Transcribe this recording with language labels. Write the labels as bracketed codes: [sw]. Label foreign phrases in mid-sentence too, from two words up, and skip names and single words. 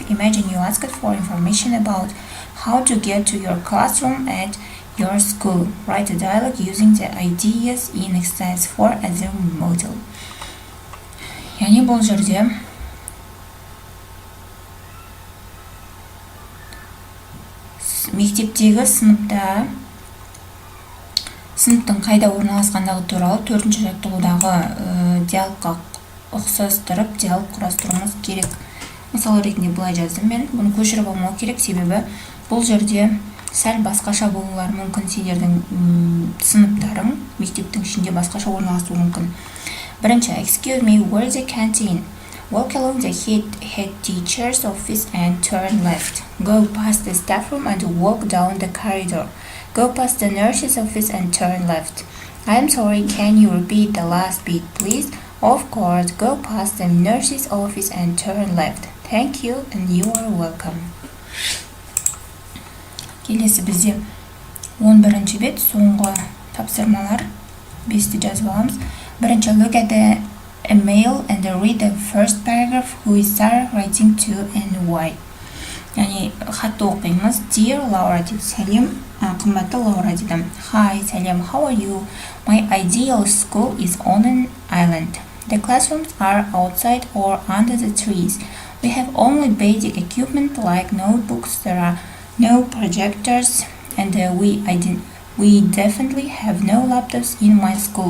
[en] Imagine you asked for information about how to get to your classroom at your school. Write a dialogue using the ideas in exercise 4 as a model. [kk] Яғни бұл жерде мектептегі сыныптың қайда орналасқандығы туралы 4-ші жаттығудағы диалогқа ұқсастырып диалог құрастыруымыз керек. Мысалы ретінде былай жаздым мен. Бұны көшіріп алмау керек, себебі бұл жерде сәл басқаша болулары мүмкін. Сендердің сыныптарың мектептің ішінде басқаша орналасуы мүмкін. Бірінші, [en] excuse me, where is the canteen? Walk along the head teacher's office and turn left. Go past the staff room and walk down the corridor. Go past the nurse's office and turn left. I'm sorry, can you repeat the last bit, please? Of course, go past the nurse's office and turn left. Thank you and you are welcome. [kk] Келесі бізде 11-ші бет, соңғы тапсырмалар 5-ті жазып аламыз. Бірінші, [en] look at the email and read the first paragraph. Who is Sarah writing to and why? [kk] Яғни хатты оқимыз. Dear Laura деп сәлем, қымбатты Лаура дедім. Hi, сәлем, [en] how are you? My ideal school is on an island. The classrooms are outside or under the trees. We have only basic equipment like notebooks. There are no projectors, and we definitely have no laptops in my school.